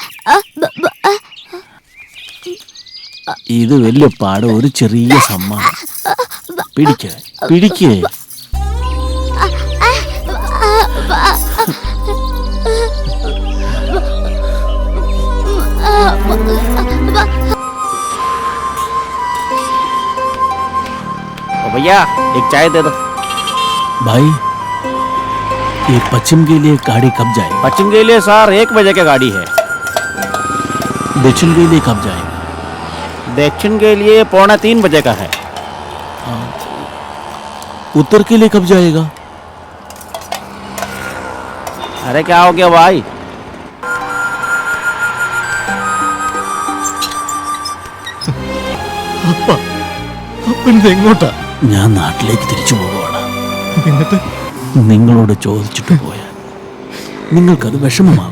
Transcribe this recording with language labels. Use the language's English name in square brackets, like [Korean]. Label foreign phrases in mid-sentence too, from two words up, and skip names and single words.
[Malayalam] ഇത് വലിയ പാട്, ഒരു ചെറിയ സമ്മാനം. പിടിക്കേ. [Hindi] भैया एक चाय दे दो। भाई ये पश्चिम के लिए गाड़ी कब जाएगी? पश्चिम के लिए सर 1 बजे की गाड़ी है। दक्षिण के लिए कब जाएगा? दक्षिण के लिए 2:45 बजे का है। उत्तर के लिए कब जाएगा? अरे क्या हो गया भाई? [Malayalam] അപ്പനിത് എങ്ങോട്ടാ? ഞാൻ നാട്ടിലേക്ക് തിരിച്ചു പോവുകയാണ്. എന്നിട്ട് നിങ്ങളോട് ചോദിച്ചിട്ട് പോയാൽ നിങ്ങൾക്കത് വിഷമമാകും.